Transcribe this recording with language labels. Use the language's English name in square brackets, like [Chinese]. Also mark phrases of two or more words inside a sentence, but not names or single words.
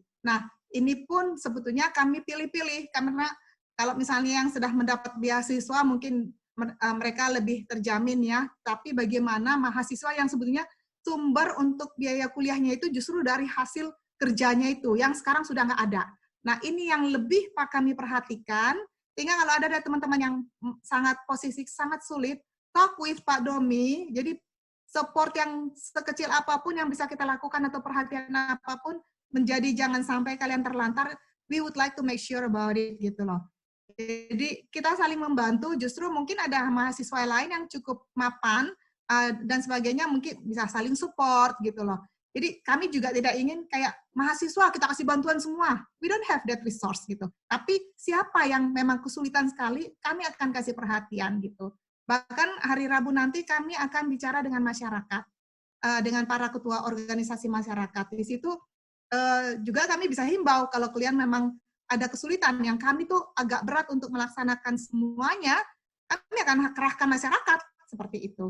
[Indonesian] Nah, ini pun sebetulnya kami pilih-pilih, karena kalau misalnya yang sudah mendapat beasiswa mungkin mereka lebih terjamin ya, tapi bagaimana mahasiswa yang sebetulnya sumber untuk biaya kuliahnya itu justru dari hasil kerjanya itu, yang sekarang sudah nggak ada. Nah, ini yang lebih kami perhatikan, sehingga kalau ada teman-teman yang sangat posisi sangat sulit, [English] talk with [Indonesian] Pak Domi, jadi support yang sekecil apapun yang bisa kita lakukan atau perhatian apapun, menjadi jangan sampai kalian terlantar, [English] we would like to make sure about it, [Indonesian] gitu loh. Jadi kita saling membantu, justru mungkin ada mahasiswa lain yang cukup mapan, dan sebagainya, mungkin bisa saling support, gitu loh. Jadi kami juga tidak ingin kayak mahasiswa kita kasih bantuan semua. [English] We don't have that resource gitu. [Indonesian] Tapi siapa yang memang kesulitan sekali, kami akan kasih perhatian gitu. Bahkan hari Rabu nanti kami akan bicara dengan masyarakat, dengan para ketua organisasi masyarakat. Di situ juga kami bisa himbau kalau kalian memang ada kesulitan yang kami tuh agak berat untuk melaksanakan semuanya, kami akan kerahkan masyarakat seperti itu.